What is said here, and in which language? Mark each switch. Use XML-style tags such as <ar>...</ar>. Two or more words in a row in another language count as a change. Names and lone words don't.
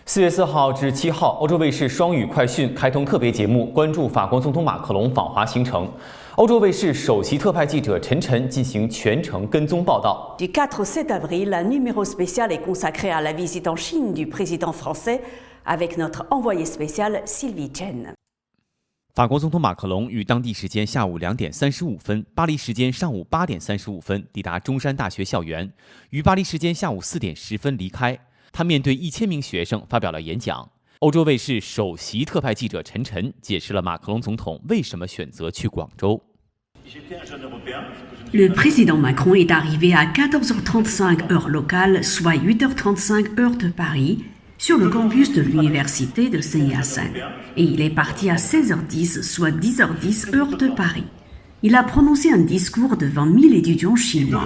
<zh>4月4号至7号，欧洲卫视双语快讯开通特别节目，关注法国总统马克龙访华行程。欧洲卫视首席特派记者陈晨进行全程跟踪报道。</zh> <fr>Du 4 au 7 avril, un numéro spécial est consacré à la visite en Chine du président français, avec notre envoyé spécial Sylvie Chen.</fr> <zh>法国总统马克龙于当地时间下午2点35分，巴黎时间上午8点35分抵达中山大学校园，于巴黎时间下午4点10分离开。他面对1000名学生发表了演讲。欧洲卫视首席特派记者陈晨解释了马克龙总统为什么选择去广州。</zh> <fr>Le président Macron est arrivé à 14h35 heure locale, soit 8h35 heure de Paris, sur le campus de l'université de Saint-Hyacinthe. Et il est parti à 16h10, soit 10h10 heure de Paris. Il a prononcé un discours devant 1000 étudiants chinois.</fr>